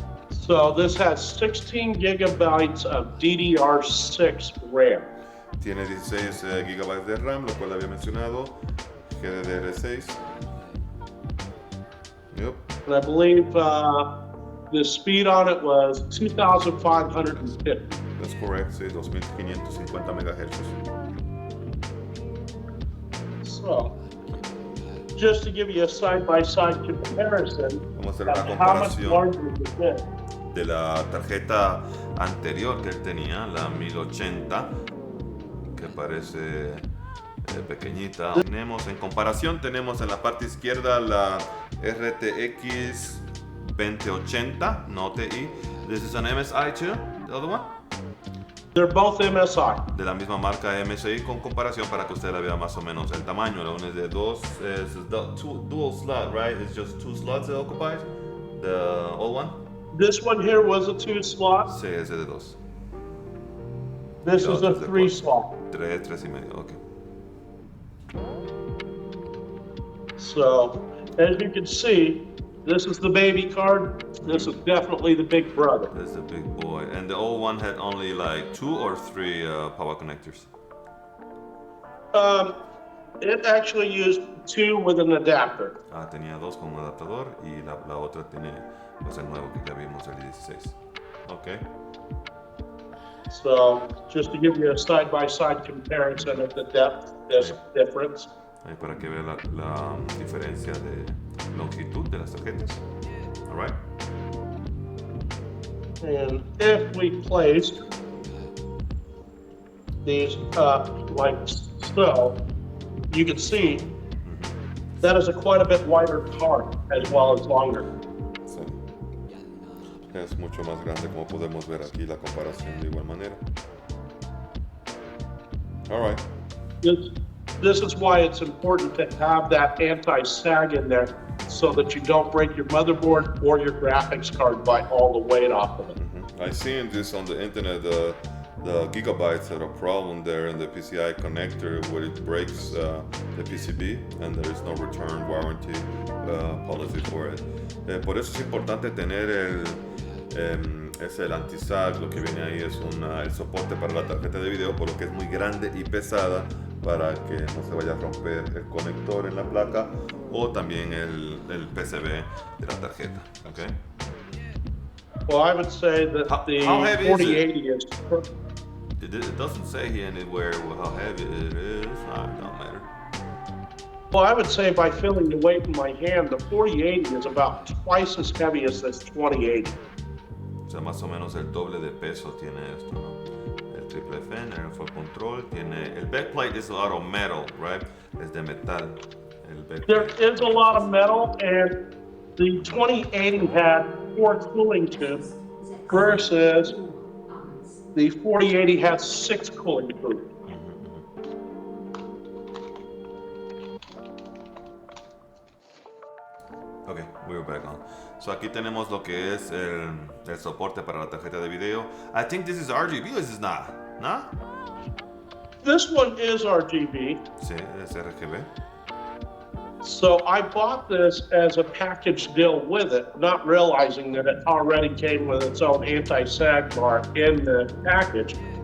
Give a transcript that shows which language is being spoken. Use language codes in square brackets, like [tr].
[en] So this has 16 gigabytes of DDR6 RAM. [es] Tiene 16 GB de RAM, lo cual había mencionado. [en] GDDR6. Yep. And I believe the speed on it was 2,550. That's correct, [es] sí, [en] 2550 MHz. So, just to give you a side-by-side comparison, [es] Vamos a hacer una [en] how much [es] comparación [en] larger is this? [es] de la tarjeta anterior que él tenía, la 1080, que parece pequeñita. Tenemos, en comparación, tenemos en la parte izquierda la RTX 2080, no TI. [en] This is an MSI too, the other one. They're both MSI. [es] De la misma marca MSI, con comparación para que usted la vea más o menos el tamaño. La una es de dos, es [en] dual slot, right? It's just 2 slots it occupies. The old one. This one here was a 2 slot. [es] Sí, ese de 2. [en] This is a 3 slot. 3, 3.5, ok. So, as you can see, this is the baby card. This is definitely the big brother. This is a big boy. And the old one had only like 2 or 3 power connectors. It actually used 2 with an adapter. [es] Tenía 2 con un adaptador y la otra tiene pues, el nuevo que ya vimos, el 16. [en] Ok. So, just to give you a side-by-side comparison of the depth difference. [es] Ahí para que vea la diferencia de longitud de las tarjetas. [en] All right. And if we placed these like so, you can see that is quite a bit wider card as well as longer. [es] Sí. Es mucho más grande, como podemos ver aquí la comparación de igual manera. [en] All right. This is why it's important to have that anti-sag in there so that you don't break your motherboard or your graphics card by all the weight off of it. I seen this on the internet, the gigabytes had a problem there in the PCI connector where it breaks the PCB and there is no return warranty policy for it. [es] Por eso es importante tener el anti-sag. Lo que viene ahí es el soporte para la tarjeta de video, por lo que es muy grande y pesada para que no se vaya a romper el conector en la placa o también el PCB de la tarjeta. [en] Okay? Well, I would say that the 4080 is. It doesn't say here anywhere how heavy it is. It don't matter. Well, I would say by feeling the weight in my hand, the 4080 is about twice as heavy as this 2080. [es] O sea, más o menos el doble de peso tiene esto, ¿no? El triple fan, el full control, tiene... [en] El backplate is a lot of metal, right? [es] Es de metal. [en] There is a lot of metal, and the 2080 had 4 cooling tubes versus the 4080 has 6 cooling tubes. Ok, we're back on. [es] So aquí tenemos lo que es el soporte para la tarjeta de video. [en] I think this is RGB or is this not? [es] ¿No? [en] This one is RGB. [es] Sí, es RGB. [en] So I bought this as a package deal with it, not realizing that it already came with its own anti-sag bar in the package.